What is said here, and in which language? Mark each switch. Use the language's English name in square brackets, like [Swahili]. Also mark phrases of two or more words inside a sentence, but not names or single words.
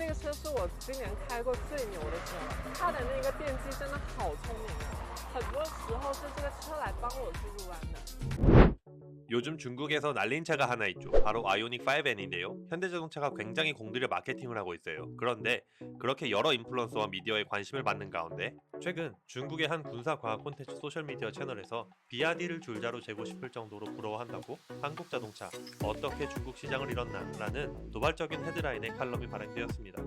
[Chinese] 就是我今年开过最牛的车了，它的那个电机真的好聪明啊，很多时候是这个车来帮我去入弯的。 [Korean] 요즘 중국에서 날린 차가 하나 있죠. 바로 아이오닉 5N인데요. 현대자동차가 굉장히 공들여 마케팅을 하고 있어요. 그런데 그렇게 여러 인플루언서와 미디어에 관심을 받는 가운데 최근 중국의 한 군사과학 콘텐츠 소셜미디어 채널에서 비아디를 줄자로 재고 싶을 정도로 부러워한다고 한국자동차 어떻게 중국 시장을 잃었나 라는 도발적인 헤드라인의 칼럼이 발행되었습니다.